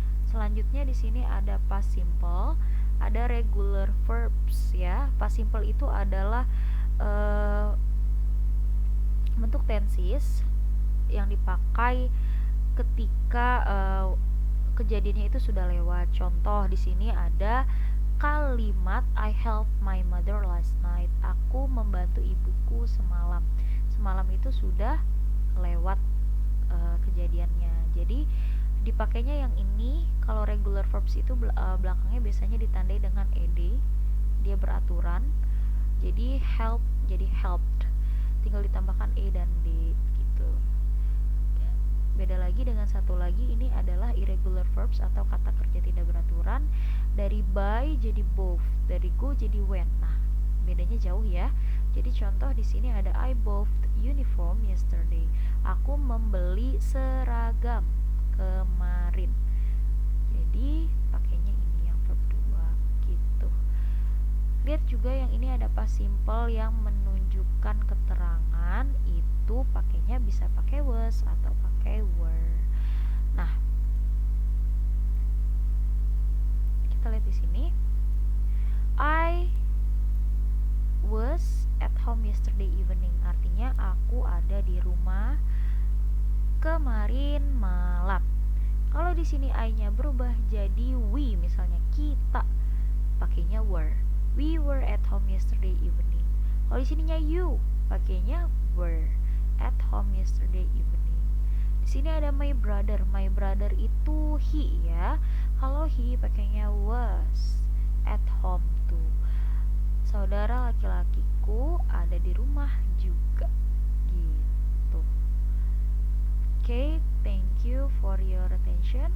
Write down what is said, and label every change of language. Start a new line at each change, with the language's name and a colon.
Indonesian: Selanjutnya di sini ada past simple, ada regular verbs ya. Past simple itu adalah bentuk tenses yang dipakai ketika kejadiannya itu sudah lewat. Contoh di sini ada kalimat
English: I helped my mother last night.
Indonesian: Aku membantu ibuku semalam. Semalam itu sudah lewat kejadiannya. Jadi dipakainya yang ini kalau regular verbs itu belakangnya biasanya ditandai dengan ed. Dia beraturan. Jadi help jadi helped. Tinggal ditambahkan e dan d gitu. Beda lagi dengan satu lagi, ini adalah irregular verbs atau kata kerja tidak beraturan. Dari buy jadi both, dari go jadi went. Nah, bedanya jauh ya. Jadi contoh di sini ada
English: I bought uniform yesterday.
Indonesian: Aku membeli seragam kemarin. Jadi pakainya ini yang verb 2 gitu. Lihat juga yang ini ada past simple yang menunjukkan keterangan, itu pakainya bisa pakai was atau pakai were. Nah, kita lihat di sini.
English: I was at home yesterday evening,
Indonesian: artinya aku ada di rumah kemarin malam. Kalau di sini I-nya berubah jadi we, misalnya kita, pakainya were.
English: We were at home yesterday evening.
Indonesian: Kalau di sininya you, pakainya
English: were at home yesterday evening.
Indonesian: Di sini ada my brother.
English: My brother
Indonesian: itu he ya. Kalau
English: he pakainya was at home too.
Indonesian: Saudara laki-lakiku ada di rumah juga. Gitu.
English: Okay, thank you for your attention.